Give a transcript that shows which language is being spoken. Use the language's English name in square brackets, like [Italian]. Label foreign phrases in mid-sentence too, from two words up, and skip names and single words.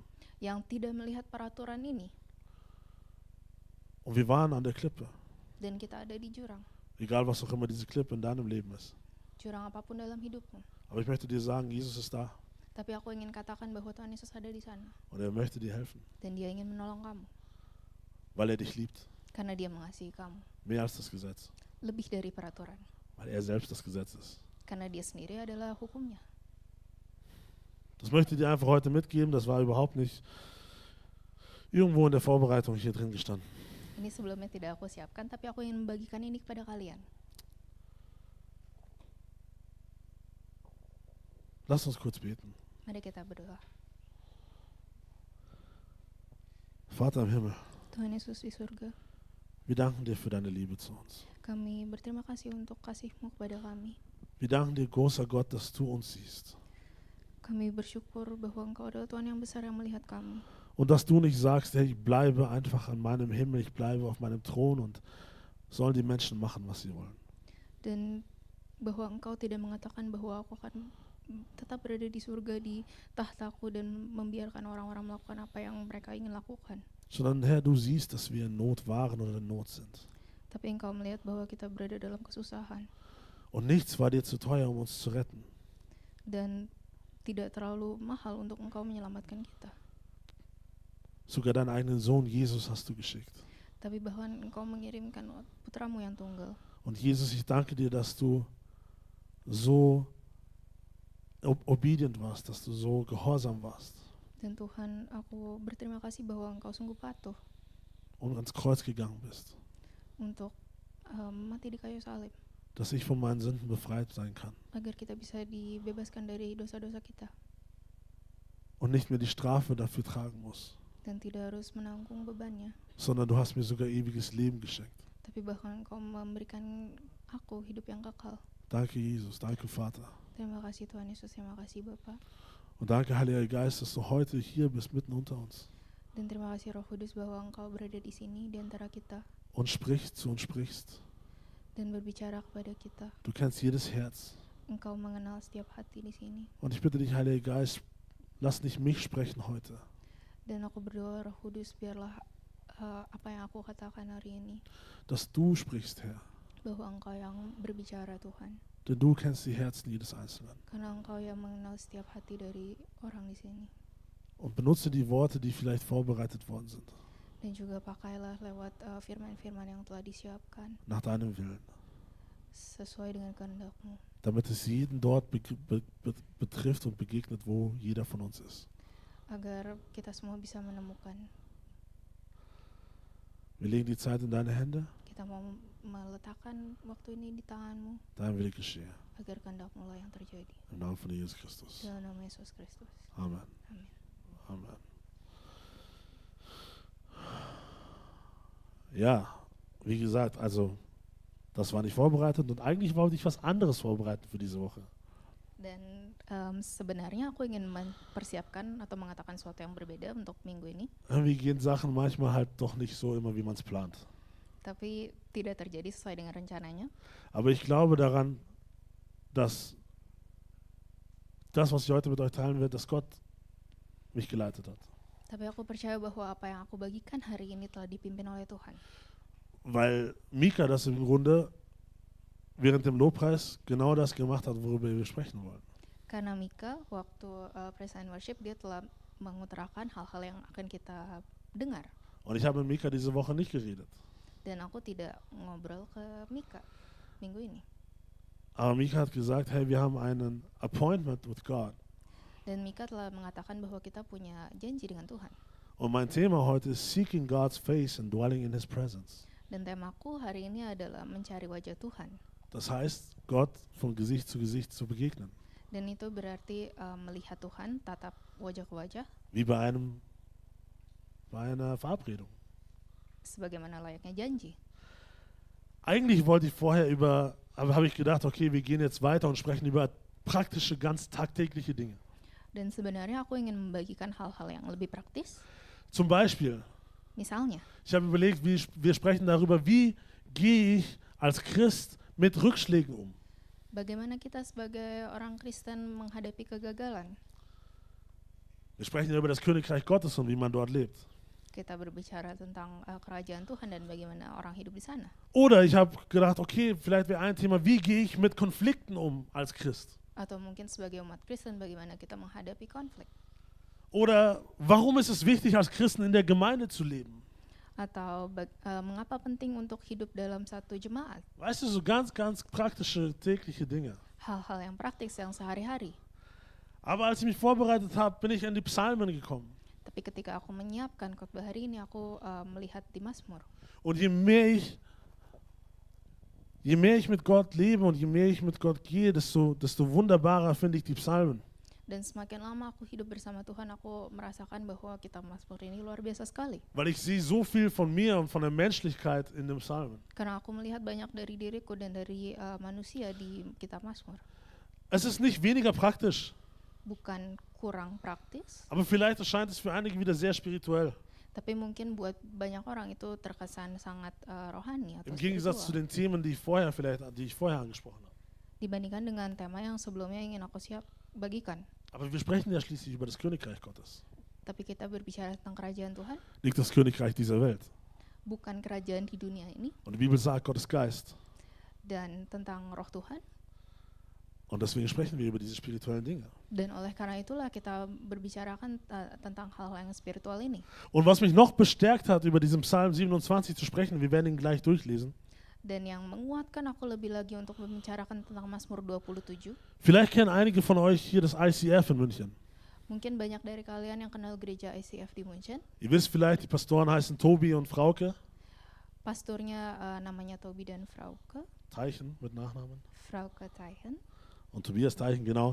[Indonesian] yang tidak melihat peraturan ini [German] Und wir waren an der Klippe. [Indonesian] dan kita ada di jurang. [German] Egal, was auch immer diese Klippe in deinem Leben ist. [Indonesian] jurang apapun dalam hidupmu. [German] Aber ich möchte dir sagen, Jesus ist da [Indonesian] Tapi aku ingin katakan bahwa Tuhan Yesus ada di sana [German] und er möchte dir helfen, [Indonesian] dan Dia ingin menolong kamu [German] weil er dich liebt. [Indonesian] karena Dia mengasihi kamu [German] Mehr als das Gesetz, [Indonesian] lebih dari peraturan, [German] weil er selbst das Gesetz ist. [Indonesian] karena Dia sendiri adalah hukumnya. [German] Das möchte ich dir einfach heute mitgeben. Das war überhaupt nicht irgendwo in der Vorbereitung hier drin gestanden. [Indonesian] Ini sebelumnya tidak aku siapkan, tapi aku ingin membagikan ini kepada kalian. [German] Lass uns kurz beten. [Indonesian] Mari kita berdoa. [German] Vater im Himmel, [Indonesian] Tuhan Yesus di surga, [German] wir danken dir für deine Liebe zu uns. [Indonesian] kami berterima kasih untuk kasih-Mu kepada kami. [German] Wir danken dir, großer Gott, dass du uns siehst. [Indonesian] Kami bersyukur bahwa Engkau adalah Tuhan yang besar yang melihat kami. [German] Und dass du nicht sagst, hey, ich bleibe einfach an meinem Himmel, ich bleibe auf meinem Thron und sollen die Menschen machen, was sie wollen. [Indonesian] Dan bahwa Engkau tidak mengatakan bahwa aku akan tetap berada di surga di tahtaku dan membiarkan orang-orang melakukan apa yang mereka ingin lakukan. [German] Sondern Herr, du siehst, dass wir in Not waren oder in Not sind. [Indonesian] Tapi Engkau melihat bahwa kita berada dalam kesusahan [German] Und nichts war dir zu teuer, um uns zu retten. [Indonesian] dan tidak terlalu mahal untuk Engkau menyelamatkan kita. [German] Sogar deinen eigenen Sohn Jesus hast du geschickt. [Indonesian] Tapi bahkan Engkau mengirimkan putramu yang tunggal. [German] Und Jesus, ich danke dir, dass du so obedient warst, dass du so gehorsam warst [Indonesian] Dan Tuhan, aku berterima kasih bahwa Engkau sungguh patuh [German] und ans Kreuz gegangen bist, [Indonesian] untuk mati di kayu salib, [German] dass ich von meinen Sünden befreit sein kann [Indonesian] agar kita bisa dibebaskan dari dosa-dosa kita [German] und nicht mehr die Strafe dafür tragen muss, [Indonesian] dan tidak harus menanggung bebannya. [German] sondern du hast mir sogar ewiges Leben geschenkt. [Indonesian] Tapi bahkan Engkau memberikan aku hidup yang kekal. [German] Danke, Jesus, danke, Vater. [Indonesian] Terima kasih Tuhan Yesus, terima kasih Bapa. [German] Und danke, Heiliger Geist, dass du heute hier bist, mitten unter uns [Indonesian] Dan terima kasih Roh Kudus bahwa Engkau berada di sini di antara kita [German] und sprichst zu uns sprichst. [Indonesian] dan berbicara kepada kita. [German] Du kennst jedes Herz. [Indonesian] Engkau mengenal setiap hati di sini. [German] Und ich bitte dich, Heiliger Geist, lass nicht mich sprechen heute, [Indonesian] Dan aku berdoa Roh Kudus biarlah apa yang aku katakan hari ini, [German] dass du sprichst, Herr. [Indonesian] bahwa Engkau yang berbicara Tuhan. [German] Denn du kennst die Herzen jedes Einzelnen. [Indonesian] Karena Engkau yang mengenal setiap hati dari orang di sini. [German] Und benutze die Worte, die vielleicht vorbereitet worden sind, [Indonesian] Dan juga pakailah lewat firman-firman yang telah disiapkan [German] nach deinem Willen, [Indonesian] sesuai dengan kehendak-Mu, [German] damit es jeden dort betrifft und begegnet, wo jeder von uns ist. [Indonesian] agar kita semua bisa menemukan. [German] Wir legen die Zeit in deine Hände, [Indonesian] Kita mau meletakkan waktu ini di tangan-Mu, [German] dein Wille geschehe. [Indonesian] agar kehendak-Mu lah yang terjadi. [German] Im Namen von Jesus Christus. [Indonesian] Dalam nama Yesus Kristus. [German] Amen. [Indonesian] Amin. [German] Amen. Ja, wie gesagt, also das war nicht vorbereitet und eigentlich wollte ich was anderes vorbereiten für diese Woche. [Indonesian] Dan sebenarnya aku ingin mempersiapkan atau mengatakan sesuatu yang berbeda untuk minggu ini, [German] Irgendwie gehen Sachen manchmal halt doch nicht so immer, wie man es plant. [Indonesian] tapi tidak terjadi sesuai dengan rencananya. [German] Aber ich glaube daran, dass das, was ich heute mit euch teilen werde, dass Gott mich geleitet hat. [Indonesian] Tapi aku percaya bahwa apa yang aku bagikan hari ini telah dipimpin oleh Tuhan. [German] Weil Mika das im Grunde während dem Lobpreis genau das gemacht hat, worüber wir sprechen wollen. [Indonesian] Karena Mika waktu [English] praise and worship [Indonesian] dia telah mengutarakan hal-hal yang akan kita dengar. [German] Und ich habe mit Mika diese Woche nicht geredet. [Indonesian] Dan aku tidak ngobrol ke Mika minggu ini. [German] Aber Mika hat gesagt, hey, wir haben einen [English] Appointment with God. [Indonesian] Dan Mika telah mengatakan bahwa kita punya janji dengan Tuhan. [German] Und mein Thema heute ist [English] Seeking God's Face and Dwelling in His Presence. [Indonesian] Dan temaku hari ini adalah mencari wajah Tuhan. [German] Das heißt, Gott von Gesicht zu begegnen. [Indonesian] Dan itu berarti melihat Tuhan, tatap wajah ke wajah, [German] Wie bei einer Verabredung. [Indonesian] sebagaimana layaknya janji. [German] Eigentlich wollte ich vorher aber habe ich gedacht, okay, wir gehen jetzt weiter und sprechen über praktische, ganz tagtägliche Dinge. [Indonesian] Dan sebenarnya aku ingin membagikan hal-hal yang lebih praktis. [German] Zum Beispiel, [Indonesian] Misalnya, [German] ich habe überlegt, wir sprechen darüber, wie gehe ich als Christ mit Rückschlägen um. [Indonesian] bagaimana kita sebagai orang Kristen menghadapi kegagalan. [German] Wir sprechen über das Königreich Gottes und wie man dort lebt. [Indonesian] kita berbicara tentang kerajaan Tuhan dan bagaimana orang hidup di sana. [German] Oder ich habe gedacht, okay, vielleicht wäre ein Thema, wie gehe ich mit Konflikten um als Christ? [Indonesian] Atau mungkin sebagai umat Kristen bagaimana kita menghadapi konflik. [German] Oder warum ist es wichtig, als Christen in der Gemeinde zu leben? [Indonesian] Atau mengapa penting untuk hidup dalam satu jemaat. [German] Weißt du, so ganz, ganz praktische tägliche Dinge. [Indonesian] Hal-hal yang praktis yang sehari-hari. [German] Aber als ich mich vorbereitet habe, bin ich an die Psalmen gekommen. [Indonesian] Tapi ketika aku menyiapkan khotbah hari ini, aku melihat di Mazmur. [German] Und je mehr ich mit Gott lebe und je mehr ich mit Gott gehe, desto wunderbarer finde ich die Psalmen. [Indonesian] Dan semakin lama aku hidup bersama Tuhan, aku merasakan bahwa kitab Mazmur ini luar biasa sekali. [German] Weil ich sehe so viel von mir und von der Menschlichkeit in den Psalmen. [Indonesian] Karena aku melihat banyak dari diriku dan dari manusia di kitab Mazmur. [German] Es ist nicht weniger praktisch, [Indonesian] Bukan kurang praktis, [German] aber vielleicht erscheint es für einige wieder sehr spirituell. [Indonesian] tapi mungkin buat banyak orang itu terkesan sangat rohani atau [German] Im Gegensatz zu [Indonesian] spiritual. [German] den Themen, die ich vorher angesprochen habe. [Indonesian] Dibandingkan dengan tema yang sebelumnya ingin aku bagikan. [German] Aber wir sprechen ja schließlich über das Königreich Gottes. [Indonesian] Tapi kita berbicara tentang kerajaan Tuhan, [German] Nicht das Königreich dieser Welt. [Indonesian] bukan kerajaan di dunia ini, [German] Und die Bibel sagt, Gott ist Geist. [Indonesian] dan tentang roh Tuhan. [German] Und deswegen sprechen wir über diese spirituellen Dinge. [Indonesian] Dan oleh karena itulah kita berbicarakan tentang hal-hal yang spiritual ini. [German] Und was mich noch bestärkt hat, über diesen Psalm 27 zu sprechen, wir werden ihn gleich durchlesen. [Indonesian] Dan yang menguatkan aku lebih lagi untuk membicarakan tentang Mazmur 27. [German] Vielleicht kennen einige von euch hier das ICF in München. [Indonesian] Mungkin banyak dari kalian yang kenal gereja ICF di München. [German] Ihr wisst vielleicht, die Pastoren heißen Tobi und Frauke. [Indonesian] Pastornya namanya Tobi dan Frauke. [German] Teichen mit Nachnamen. [Indonesian] Frauke Teichen [German] Und Tobias Teichen, genau.